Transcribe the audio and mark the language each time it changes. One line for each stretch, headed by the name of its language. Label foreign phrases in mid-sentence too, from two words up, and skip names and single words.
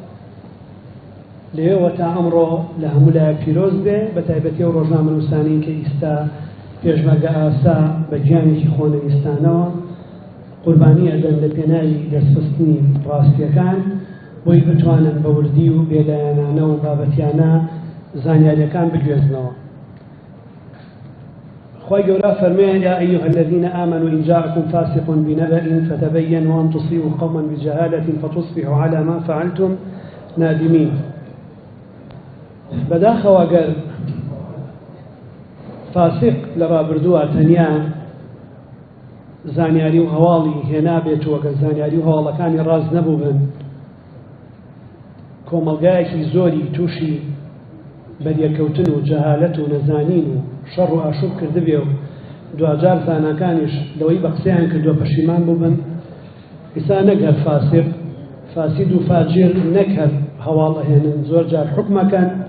Central Kurdish: لێوە تا ئەمڕۆ لە هەموو لایە پیرۆز بێ بە تایبەتی ئەو ڕۆژنامەنووسانەی کە ئیستا پێشمەرگە ئاسا بە گیانێکی خۆنەویستانەوە قوربانی ئەدەن لە پێناوی دەستخستنی ڕاستیەکان بۆی بتوانن بە وردی و بێلایەنانە و بابەتیانە زانیاریەکان بگوێزنەوە. خی گەورە فەرمێن
Arabic: یا ئەیها الذین آمنوا إن جاءكم فاسق بنبأ فتبينوا أن تصيبوا قوما بجهالة فتصبحوا على ما فعلتم نادمين.
Central Kurdish: بەداخەوە ئەگەر فاسق لە ڕابردووە تەنیا زانیاری و هەواڵی هێنابێتەوە کە زانیاری و هەواڵەکانی ڕاست نەبوو بن کۆمەلگایەکی زۆری تووشی بەریەکەوتن و جەهالەت و نەزانین و شەڕ و ئاشوب کردبێ و دوجار زانەکانیش لەوەی بە قسەیان کردووە پەشیمان بوو بن ئیسا نەگەر فاسق فاسید و فاجر نەکەر هەواڵ ئەهێنن زۆر جار حکمەکەن